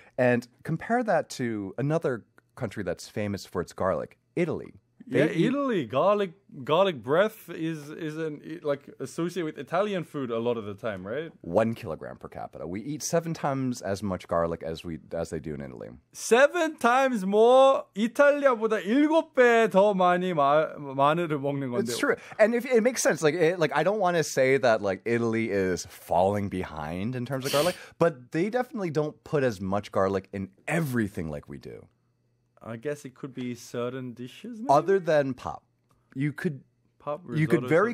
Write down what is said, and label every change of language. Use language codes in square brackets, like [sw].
[en] And compare that to another country that's famous for its garlic, Italy. Italy. Garlic breath is like associated with Italian food a lot of the time, right? 1 kilogram per capita. We eat 7 times as much garlic as they do in Italy. 7 times more. [ko] 이탈리아보다 7배 더 많이 마늘을 먹는 건데. [en] It's true, and if it makes sense. Like I don't want to say that like Italy is falling behind in terms of garlic, but they definitely don't put as much garlic in everything like we do. I guess it could be certain dishes, maybe? Other than pop, you could very